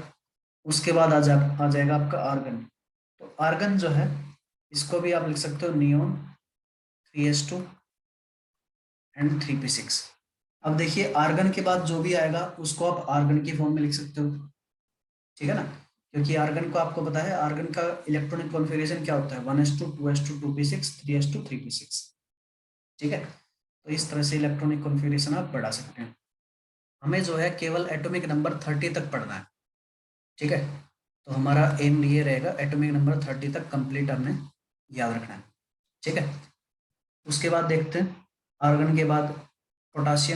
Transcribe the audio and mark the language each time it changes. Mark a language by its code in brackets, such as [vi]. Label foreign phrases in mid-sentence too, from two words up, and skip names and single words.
[hi] उसके बाद आ जाएगा आपका आर्गन। तो आर्गन जो है इसको भी आप लिख सकते हो नियोन 3s2 एंड 3p6। अब देखिए आर्गन के बाद जो भी आएगा उसको आप आर्गन की फॉर्म में लिख सकते हो, ठीक है ना, क्योंकि आर्गन को आपको पता है आर्गन का [en] electronic configuration [hi] क्या होता है, 1s2 2s2 2p6 3s2 3p6। ठीक है, तो इस तरह से [en] electronic configuration [hi] आप बढ़ा सकते हैं। हमें जो है केवल [en] atomic number [hi] 30 तक पढ़ना है। ठीक है, तो हमारा एम ये रहेगा [en] atomic number [hi] 30 तक कंप्लीट हमने याद रखना है। ठीक है, उसके बाद देखते हैं आर्गन के बाद पोटासियम।